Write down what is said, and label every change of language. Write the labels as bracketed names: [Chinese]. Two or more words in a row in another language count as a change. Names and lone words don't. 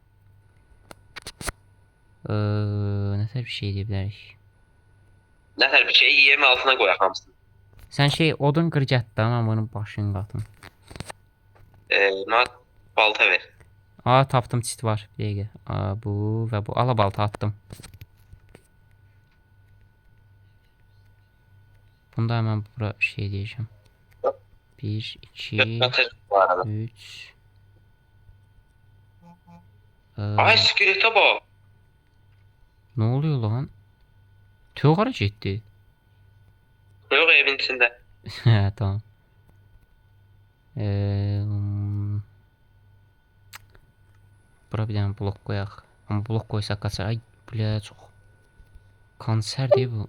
[Azerbaijani] Nətər bir şey deyə bilərik. Nətər bir şey yerin altına qoyaq hamısını. Sən şey odun qır gətdə, amma başını qatın. Mənə balta ver. Tapdım, çit var. Bir dəqiqə. Bu və bu. Ala balta atdım. [Turkish] Bunda hemen bura şey diyeceğim. 1, 2, 3. Ay skelete bak. Ne oluyor lan? [Azerbaijani] Toyuq hara getdi? [Turkish] Yok evin içinde. [Azerbaijani] Hə, tamam. Bura bir dənə blok qoyaq. Amma blok qoysaq qaçar. Ay, bilə çox. Konser deyə bu.